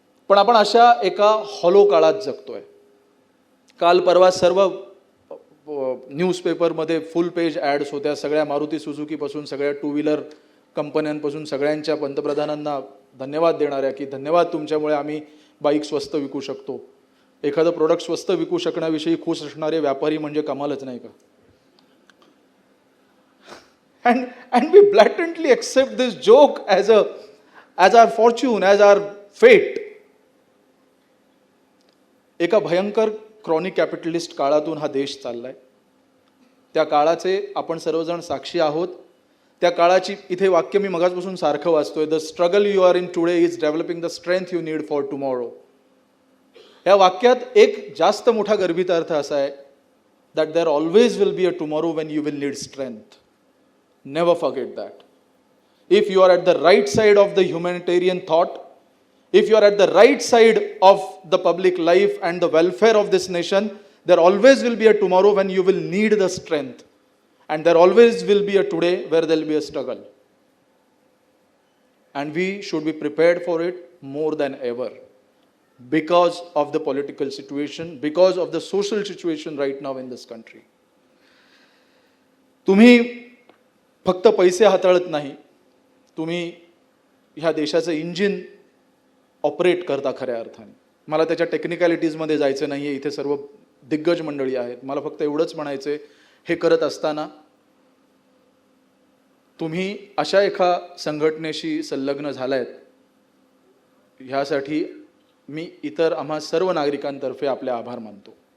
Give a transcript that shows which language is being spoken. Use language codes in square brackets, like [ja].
[mr] पण आपण अशा एका हॉलो काळात जगतोय. काल परवा सर्व न्यूजपेपरमध्ये फुल पेज ॲड्स होत्या. सगळ्या मारुती सुझुकीपासून सगळ्या टू व्हीलर कंपन्यांपासून सगळ्यांच्या पंतप्रधानांना धन्यवाद देणाऱ्या की धन्यवाद, तुमच्यामुळे आम्ही बाईक स्वस्त विकू शकतो. एखादं प्रोडक्ट स्वस्त विकू शकण्याविषयी खुश असणारे व्यापारी म्हणजे कमालच नाही का? [en] And we blatantly accept this joke as our fortune, as our fate. [mr] एका भयंकर क्रॉनिक कॅपिटलिस्ट काळातून हा देश चाललाय. त्या काळाचे आपण सर्वजण साक्षी आहोत. त्या काळाची इथे वाक्य मी मगाचपासून सारखं वाचतोय, [en] The struggle you are in today is developing the strength you need for tomorrow. [mr] या वाक्यात एक जास्त मोठा गर्भित अर्थ असा आहे [en] That there always will be a tomorrow when you will need strength. Never forget that. If you are at the right side of the humanitarian thought, if you are at the right side of the public life and the welfare of this nation, there always will be a tomorrow when you will need the strength. And there always will be a today where there will be a struggle. And we should be prepared for it more than ever. Because of the political situation, because of the social situation right now in this country. [mr] तुम्ही फक्त पैसे हाताळत नाही, तुम्ही ह्या देशाचं engine operate करता खऱ्या अर्थाने. मला त्याच्या टेक्निकॅलिटीजमध्ये जायचं नाही आहे. इथे सर्व दिग्गज मंडळी आहेत. मला फक्त एवढंच म्हणायचं आहे, हे करत असताना तुम्ही अशा एका संघटनेशी संलग्न झालायत, ह्यासाठी मी इतर आम्हा सर्व नागरिकांतर्फे आपले आभार मानतो.